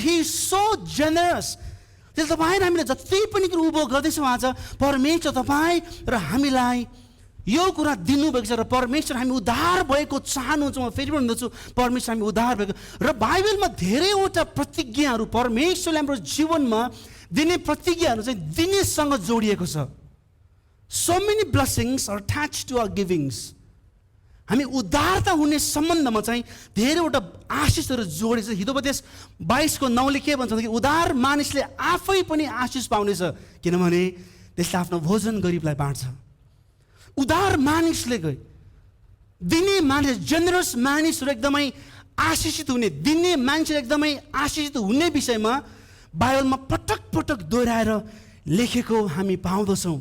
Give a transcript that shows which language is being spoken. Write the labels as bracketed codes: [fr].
[en] He is so generous. [ne] त्यसले तपाईँ र हामीले जति पनि कुरो उपभोग गर्दैछौँ आज परमेश्वर तपाईँ र हामीलाई यो कुरा दिनुभएको छ र परमेश्वर हामी उदार भएको चाहनुहुन्छ। म फेरि भन्दछु परमेश्वर हामी उदार भएको। र बाइबलमा धेरैवटा प्रतिज्ञाहरू परमेश्वरले हाम्रो जीवनमा दिने प्रतिज्ञाहरू चाहिँ दिनेसँग जोडिएको छ। [en] So many blessings are attached to our givings. [ne] हामी उदारता हुने सम्बन्धमा चाहिँ धेरैवटा आशिषहरू जोडिन्छ। हितोपदेश 22:9 के भन्छ भन्दाखेरि उदार मानिसले आफै पनि आशिष पाउनेछ किनभने त्यसले आफ्नो भोजन गरिबलाई बाँड्छ। उदार मानिसले दिने मानिस, जेनरस मानिसहरू एकदमै आशिषित हुने, दिने मानिसहरू एकदमै आशिषित हुने विषयमा बाइबलमा पटक पटक दोहोऱ्याएर लेखेको हामी पाउँदछौँ।